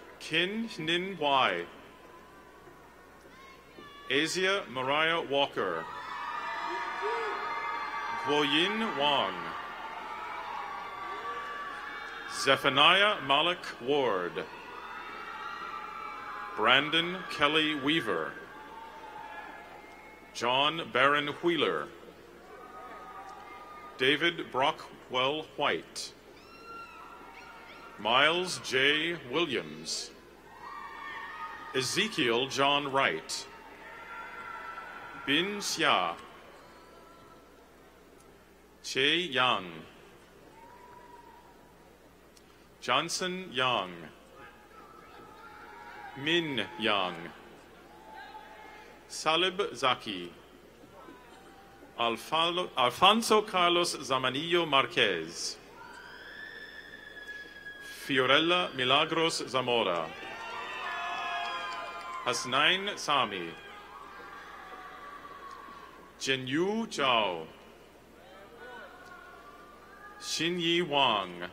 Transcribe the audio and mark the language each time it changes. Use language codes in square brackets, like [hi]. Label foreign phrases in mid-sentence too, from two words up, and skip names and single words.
[en] Kin Nin Wai, Asia Mariah Walker, Guoyin Wang, Zephaniah Malik Ward, Brandon Kelly Weaver, John Barron Wheeler, David Brockwell White, Miles J. Williams, Ezekiel John Wright, Bin Xia, Che Yang, Johnson Yang, Min Yang, Salib Zaki, Alfonso Carlos Zamanillo Marquez, Fiorella Milagros Zamora, Hasnain Sami, Jinyu Zhao, Xinyi Wang,